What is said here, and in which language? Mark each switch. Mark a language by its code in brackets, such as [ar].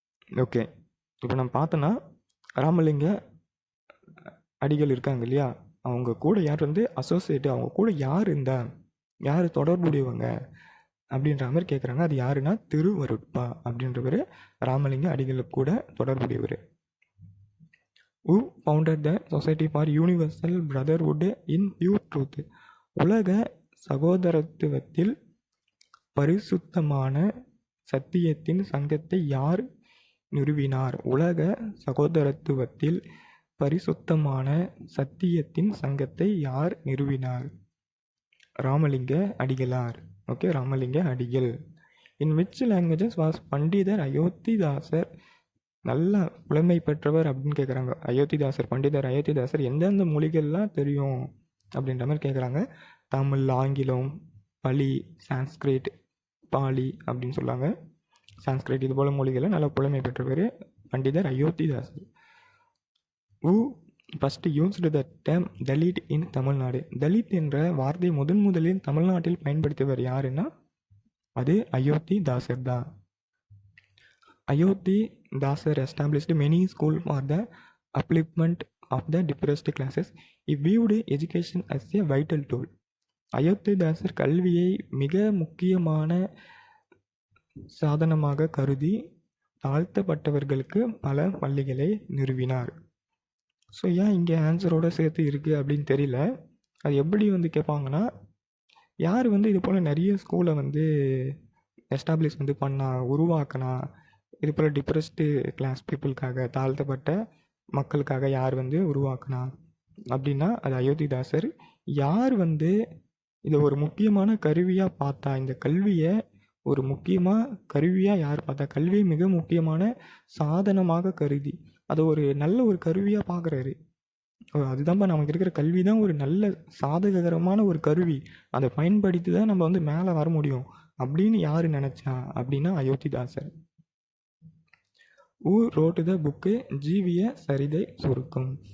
[ta] Okay, இப்போ நம்ம பார்த்தோன்னா ராமலிங்க அடிகள் இருக்காங்க இல்லையா, அவங்க கூட யார் வந்து அசோசியேட்டு, அவங்க கூட யார் இருந்தா, யார் தொடர்புடையவங்க அப்படின்ற மாதிரி கேட்குறாங்க. அது யாருன்னா திருவருட்பா அப்படின்றவர் ராமலிங்க அடிகளுக்கு கூட தொடர்புடையவர். [en] who founded the Society for Universal Brotherhood in Pure Truth. [ta] உலக சகோதரத்துவத்தில் பரிசுத்தமான சத்தியத்தின் சங்கத்தை யார் நிறுவினார்? உலக சகோதரத்துவத்தில் பரிசுத்தமான சத்தியத்தின் சங்கத்தை யார் நிறுவினார்? ராமலிங்க அடிகளார். ஓகே, ராமலிங்க அடிகள். [en] in which languages was [ta] பண்டிதர் அயோத்திதாசர் நல்ல புலமை பெற்றவர் அப்படின்னு கேட்குறாங்க. அயோத்திதாசர், பண்டிதர் அயோத்திதாசர் எந்தெந்த மொழிகள்லாம் தெரியும் அப்படின்ற மாதிரி கேட்குறாங்க. தமிழ், ஆங்கிலம், பலி, சான்ஸ்கிரிட், பாலி அப்படின்னு சொல்லுவாங்க. சான்ஸ்கிரிட் இது போல் மொழிகளில் நல்ல புலமை பெற்றவர் பண்டிதர் Iyothee Thass. [en] who first used the term Dalit in Tamil Nadu. [ta] Dalit என்ற வார்த்தை முதலில் தமிழ்நாட்டில் பயன்படுத்தியவர் யாருன்னா அது அயோத்திதாசர் தான். [en] Ayodhidasar established many schools for the upliftment of the depressed classes. He viewed education as a vital tool. [ta] Iyothee Thass கல்வியை மிக முக்கியமான சாதனமாக கருதி தாழ்த்தப்பட்டவர்களுக்கு பல பள்ளிகளை நிறுவினார். ஸோ ஏன் இங்கே ஆன்சரோடு சேர்த்து இருக்குது அப்படின்னு தெரியல. அது எப்படி வந்து கேட்பாங்கன்னா, யார் வந்து இது போல் நிறைய ஸ்கூலை வந்து எஸ்டாப்ளிஷ் வந்து பண்ணா, உருவாக்கினா, இது போல் டிப்ரெஸ்டு கிளாஸ் பீப்புளுக்காக, தாழ்த்தப்பட்ட மக்களுக்காக யார் வந்து உருவாக்குனா அப்படின்னா அது அயோத்திதாசர். யார் வந்து இதை ஒரு முக்கியமான கருவியாக பார்த்தா, இந்த கல்வியை ஒரு முக்கியமாக கருவியாக யார் பார்த்தா, கல்வியை மிக முக்கியமான சாதனமாக கருதி அதை ஒரு நல்ல ஒரு கருவியாக பார்க்குறாரு. அதுதான்ப்பா நமக்கு இருக்கிற கல்வி தான் ஒரு நல்ல சாதககரமான ஒரு கருவி, அதை பயன்படுத்தி தான் நம்ம வந்து மேலே வர முடியும் அப்படின்னு யார் நினச்சா அப்படின்னா Iyothee Thass. [en] who wrote the book Jeeviya Charithai Surukkam.